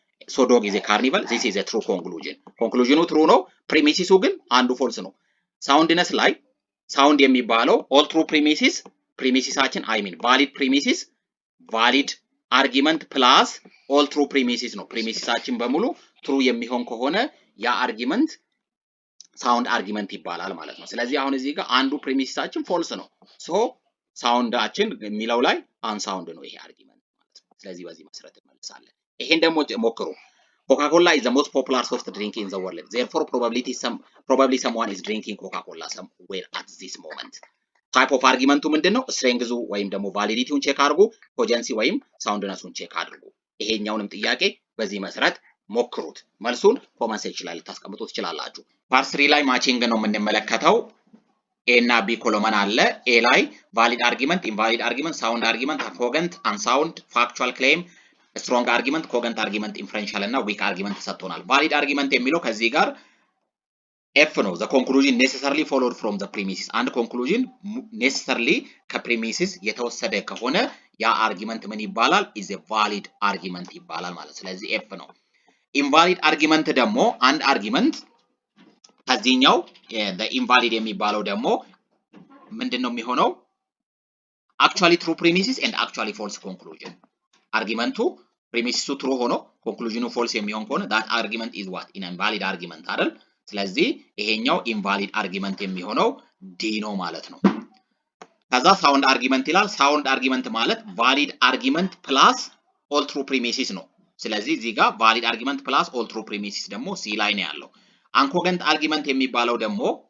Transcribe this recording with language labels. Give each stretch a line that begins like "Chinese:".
English: so dog is a carnival this is a true conclusion conclusionው true
Amharic: ነው premises ግን አንዱ false ነው።
English: soundness ላይ sound የሚባለው all true premisesአችን I mean valid premises valid argument plus all true premises ነው premiesአችን በሙሉ true የሚሆን ከሆነ ያ argument
Amharic: ሳውንድ አርጊመንት ይባላል ማለት ነው። ስለዚህ አሁን እዚህ ጋር አንዱ ፕሪሚስሳችን ፎልስ ነው ሶ ሳውንዳችን የሚለው ላይ አንሳውንድ ነው ይሄ አርጊመንት ማለት ነው። ስለዚህ በዚህ መሰረት እንመልሳለን። ይሄን ደግሞ ሞክሩ።
English: Coca-Cola is the most popular soft drink in the world. Therefore probably someone is drinking Coca-Cola somewhere at this moment.
Amharic: ታይፕ ኦፍ አርጊመንቱ ምንድነው? ስትሬንግዙ ወይም ደግሞ ቫሊዲቲውን ቼክ አድርጉ፣ ኮጀንሲ ወይም ሳውንድነሱን ቼክ አድርጉ። ይሄኛውንም ጥያቄ በዚህ መሰረት ሞክሩት። መልሱን ኮመንት ሴክሽን ላይ ልታስቀምጡ ትችላላችሁ። ፓርት 3 ላይ ማቺንግ ነው የምንመለከተው። ኤ እና ቢ ኮሎመን አለ። ኤ ላይ ቫሊድ አርጊመንት፣ ኢንቫሊድ አርጊመንት፣ ሳውንድ አርጊመንት፣ ኮገንት፣ አንሳውንድ፣ ፋክቹዋል ክሌም፣ ስትሮንግ አርጊመንት፣ ኮገንት አርጊመንት፣ ኢንፈረንሻል እና ዊክ አርጊመንት ተሰጥቶናል። ቫሊድ አርጊመንት የሚለው ከዚህ ጋር ኤፍ ነው።
English: the conclusion necessarily followed from the premises
Amharic: አንድ ኮንክሉዥን necessarily ከፕሪሚሲስ የተወሰደ ከሆነ ያ አርጊመንት ምን ይባላል?
English: is a valid argument
Amharic: ይባላል ማለት። ስለዚህ ኤፍ ነው። ኢንቫሊድ አርጊመንት ደግሞ አንድ አርጊመንት ከዚህኛው the invalid የሚባለው ደግሞ ምንድነው የሚሆነው?
English: actually true premises and actually false conclusion
Amharic: አርጊመንቱ ፕሪሚሲሱ true ሆኖ ኮንክሉዥኑ false የሚሆን ከሆነ
English: that argument is what an invalid argument
Amharic: አይደል? ስለዚህ ይሄኛው ኢንቫሊድ አርጊመንት የሚሆነው ዲ ነው ማለት ነው። ከዛ ሳውንድ አርጊመንት ይላል። ሳውንድ አርጊመንት ማለት ቫሊድ አርጊመንት ፕላስ ኦል ትሩ ፕሪሚሲስ ነው። ስለዚህ እዚህ ጋር ቫሊድ አርጊመንት ፕላስ ኦል ትሩ ፕሪሚሲስ ደግሞ ሲ ላይ ነው ያለው። አንኮገንት አርጊመንት የሚባለው ደግሞ